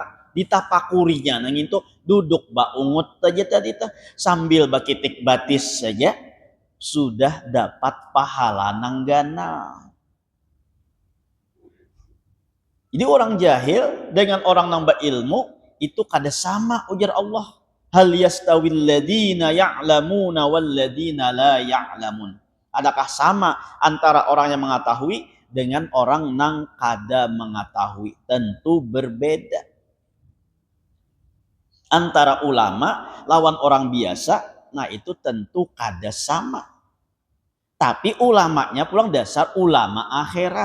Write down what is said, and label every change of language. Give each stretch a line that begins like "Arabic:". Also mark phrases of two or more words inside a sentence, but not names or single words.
Banjar: Ditapakurinya nang itu duduk baungut aja tadi tuh sambil bakitik batis saja sudah dapat pahala nang gana. Jadi orang jahil dengan orang nambah ilmu itu kada sama, ujar Allah.
Arabic: هل يستوي الذين يعلمون والذين لا يعلمون.
Indonesian: Adakah sama antara orang yang mengetahui dengan orang
Banjar: nang kada
Indonesian: mengetahui? Tentu berbeda.
Banjar: Antara ulama lawan orang biasa, nah itu tentu kada sama. Tapi ulamanya pulang dasar ulama akhirat.